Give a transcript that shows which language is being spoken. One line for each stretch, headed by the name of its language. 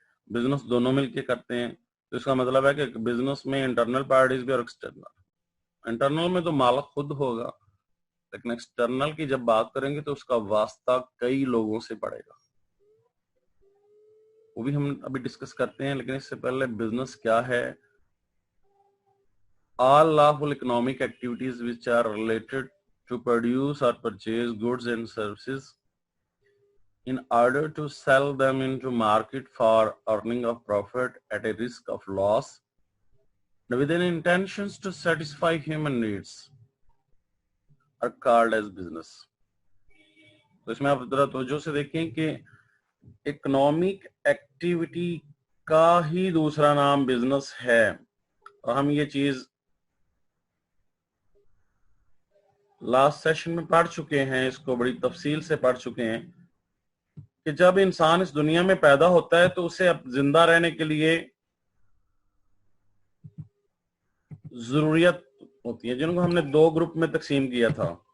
Urdu: Business دونوں مل کے کرتے ہیں, تو اس کا مطلب ہے کہ بزنس میں انٹرنل پارٹیز بھی اور ایکسٹرنل. انٹرنل میں تو مالک خود ہوگا, لیکن ایکسٹرنل کی جب بات کریں گے تو اس کا واسطہ کئی لوگوں سے پڑے گا, وہ بھی ہم ابھی ڈسکس کرتے ہیں. لیکن اس سے پہلے بزنس کیا ہے.
English: All lawful economic activities which are related to produce or purchase goods and services in order to sell them into market for earning of profit at a risk of loss with an intentions to satisfy human needs are called as business.
Urdu: تو اس میں آپ ذرا توجہ سے دیکھیں کہ economic activity کا ہی دوسرا نام بزنس ہے, اور ہم یہ چیز لاسٹ سیشن میں پڑھ چکے ہیں, اس کو بڑی تفصیل سے پڑھ چکے ہیں کہ جب انسان اس دنیا میں پیدا ہوتا ہے تو اسے اب زندہ رہنے کے لیے ضروریت ہوتی ہے, جن کو ہم نے دو گروپ میں تقسیم کیا تھا.